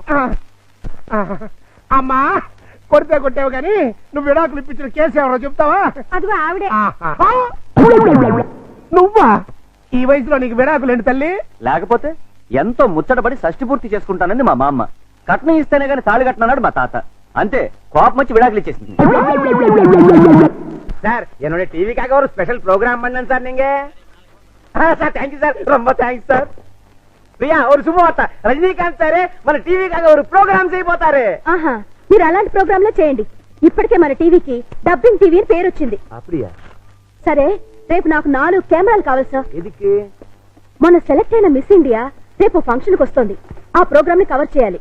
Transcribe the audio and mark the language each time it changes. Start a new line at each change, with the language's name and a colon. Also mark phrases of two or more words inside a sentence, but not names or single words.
Telugu: అమ్మా, కొడితే కొట్టావు కానీ నువ్వు విడాకులు ఇప్పించిన కేసు ఎవరో చెప్తావా? అదిగో ఆవిడే. నువ్వా? ఈ వయసులో నీకు విడాకులు ఏంటి తల్లి? లేకపోతే ఎంతో ముచ్చటపడి షష్టి పూర్తి చేసుకుంటానంది మా మామ. కట్నం ఇస్తేనే గాని తాళి కట్టనన్నాడు మా తాత. అంతే, కోపం వచ్చి విడాకులు ఇచ్చేసింది.
Tamil: சார் என்னோட டிவிக்காக ஒரு
English: special program
Tamil: பண்ணேன் சார். நீங்க சார் தேங்க்யூ சார், ரொம்ப தேங்க்ஸ் சார். பிரியா ஒரு சுபவார்த்தை ரஜினிகாந்த் சாரே
Telugu: మన టీవీకి ஒரு ప్రోగ్రామ్ చేయబోతారు ఆహా మీరు అలాంటి ప్రోగ్రాంలే చేయండి ఇప్పటికే మన టీవీకి డబ్బింగ్ టీవీ అని పేరు వచ్చింది
Tamil: அப்படியா
Telugu: సరే రేపు నాకు 4 కెమెరాలు కావాలి సార్ ఎదికి మొన్న సెలెక్ట్ అయిన మిస్ ఇండియా రేపు ఫంక్షన్ కి వస్తుంది ఆ ప్రోగ్రామ్ ని కవర్ చేయాలి